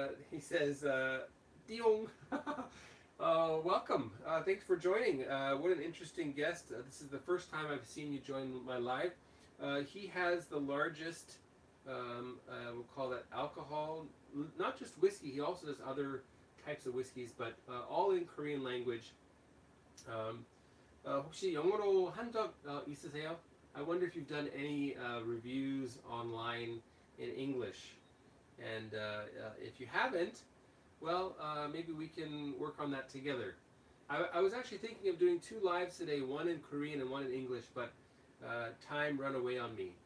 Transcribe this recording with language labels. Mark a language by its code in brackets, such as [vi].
[en] He says, Diong, welcome. Thanks for joining. What an interesting guest. This is the first time I've seen you join my live. He has the largest, we'll call that alcohol, not just whiskey, he also does other types of whiskeys, but all in Korean language. [ko] 혹시 영어로 한 적 있으세요? [en] I wonder if you've done any reviews online in English. And if you haven't, well, maybe we can work on that together. I was actually thinking of doing 2 lives today, one in Korean and one in English, but time ran away on me.